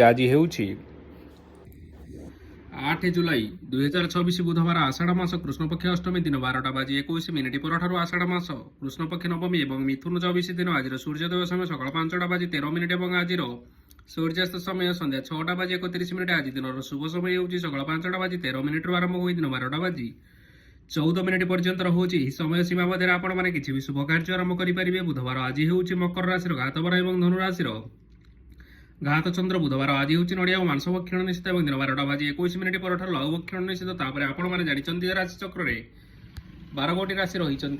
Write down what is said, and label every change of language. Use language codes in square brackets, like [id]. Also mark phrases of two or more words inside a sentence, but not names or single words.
[or] ଆଜି ହେଉଛି 8 ଜୁଲାଇ 2024 ବୁଧବାର ଆଷାଢ଼ ମାସ କୃଷ୍ଣପକ୍ଷ ଅଷ୍ଟମୀ ଦିନ 12:21 ପରଠାରୁ ଆଷାଢ଼ ମାସ କୃଷ୍ଣପକ୍ଷ ନବମୀ ଏବଂ ମିଥୁନ 24 ଦିନ ଆଜି ସୂର୍ଯ୍ୟୋଦୟ ସମୟ ସକାଳ 5:13 ଏବଂ ଆଜି ସୂର୍ଯ୍ୟାସ୍ତ ସମୟ ସନ୍ଧ୍ୟା 6:31। ଆଜି ଦିନ ଶୁଭ ସମୟ ହେଉଛି ସକାଳ 5:13 ଆରମ୍ଭ ହୋଇ ଦିନ 12:14 ପର୍ଯ୍ୟନ୍ତ ରହୁଛି। ଏହି ସମୟ ସୀମା ମଧ୍ୟରେ ଆପଣମାନେ କିଛି ବି ଶୁଭ କାର୍ଯ୍ୟ ଆରମ୍ଭ କରିପାରିବେ। ବୁଧବାର ଆଜି ହେଉଛି ମକର ରାଶିର ଘାତବର ଏବଂ ଧନୁ ରାଶିର ଘାତ ଚନ୍ଦ୍ର। ବୁଧବାର ଆଜି ହେଉଛି ନଡ଼ିଆ ଓ ମାଂସ ଭକ୍ଷଣ ନିଷିଦ୍ଧ ଏବଂ ଦିନ 12:21 ପରଠାରୁ ଲଘୁ ଭକ୍ଷଣ ନିଷିଦ୍ଧ। ତାପରେ ଆପଣମାନେ ଜାଣିଛନ୍ତି ଯେ ରାଶି ଚକ୍ରରେ 12 ଗୋଟି ରାଶି ରହିଛନ୍ତି।